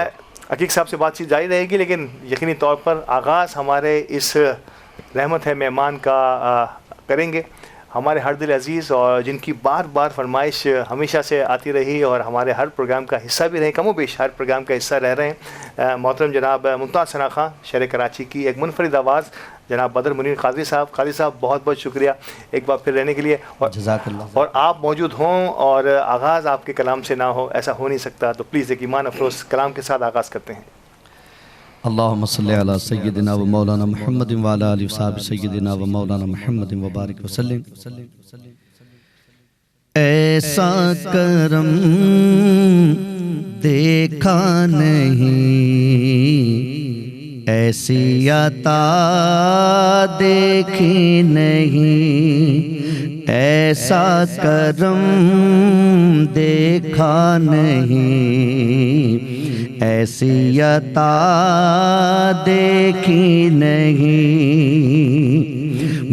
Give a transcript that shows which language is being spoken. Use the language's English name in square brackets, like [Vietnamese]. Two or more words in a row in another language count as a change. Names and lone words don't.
[Urdu] عقیق صاحب سے بات چیت جاری رہے گی، لیکن یقینی طور پر آغاز ہمارے اس رحمت ہے مہمان کا کریں گے. ہمارے ہر دل عزیز اور جن کی بار بار فرمائش ہمیشہ سے آتی رہی اور ہمارے ہر پروگرام کا حصہ بھی رہے، کم و بیش ہر پروگرام کا حصہ رہ رہے ہیں، محترم جناب ممتاز ثنا خواں شہر کراچی کی ایک منفرد آواز، جناب بدر منیر قادری صاحب. قادری صاحب بہت بہت شکریہ ایک بار پھر رہنے کے لیے، اور آپ موجود ہوں اور آغاز آپ کے کلام سے نہ ہو، ایسا ہو نہیں سکتا. تو پلیز ایک ایمان افروز کلام کے ساتھ آغاز کرتے ہیں. [Arabic] اللهم صل على سيدنا و مولانا محمد و على آله وصحبه سيدنا و مولانا محمد و بارك وسلم. [Urdu] ایسا کرم دیکھا نہیں، ایسی عطا دیکھی نہیں، ایسا کرم دیکھا نہیں، ایسی عطا دیکھی نہیں.